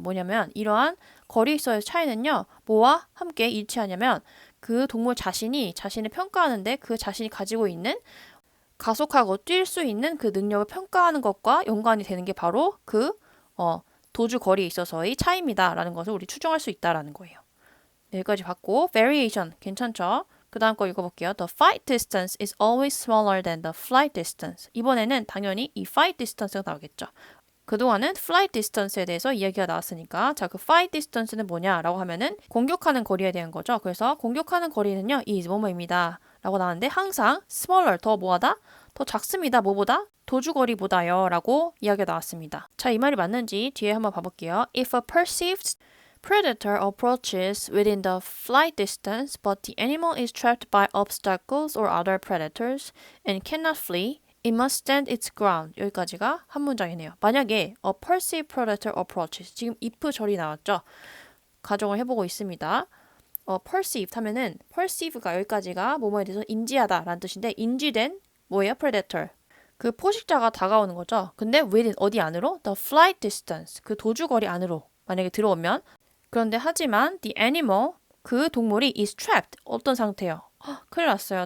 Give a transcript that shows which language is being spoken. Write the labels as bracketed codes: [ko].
[ko] 뭐냐면 이러한 거리에서의 차이는요, 뭐와 함께 일치하냐면 그 동물 자신이 자신을 평가하는데 그 자신이 가지고 있는 가속하고 뛸 수 있는 그 능력을 평가하는 것과 연관이 되는 게 바로 그 도주 거리에 있어서의 차이입니다 라는 것을 우리 추정할 수 있다라는 거예요. 네, 여기까지 봤고 variation 괜찮죠? 그 다음 거 읽어볼게요. [en] The flight distance is always smaller than the flight distance. [ko] 이번에는 당연히 이 flight distance가 나오겠죠. 그동안은 flight distance에 대해서 이야기가 나왔으니까 자, 그 flight distance는 뭐냐라고 하면은 공격하는 거리에 대한 거죠. 그래서 공격하는 거리는요, is 뭐뭐입니다 라고 나왔는데 항상 smaller, 더 뭐하다? 더 작습니다. 뭐보다? 도주거리보다요 라고 이야기가 나왔습니다. 자, 이 말이 맞는지 뒤에 한번 봐볼게요. [en] If a perceived predator approaches within the flight distance but the animal is trapped by obstacles or other predators and cannot flee, It must stand its ground. [ko] 여기까지가 한 문장이네요. 만약에 [en] a perceived predator approaches. [ko] 지금 if 절이 나왔죠. 가정을 해보고 있습니다. perceived 하면은 perceive가 여기까지가 뭐뭐에 대해서 인지하다 라는 뜻인데 인지된 뭐예요? [en] predator. [ko] 그 포식자가 다가오는 거죠. 근데 within 어디 안으로? [en] The flight distance. [ko] 그 도주거리 안으로 만약에 들어오면 그런데 하지만 [en] the animal [ko] 그 동물이 [en] is trapped. [ko] 어떤 상태예요? 큰일 났어요.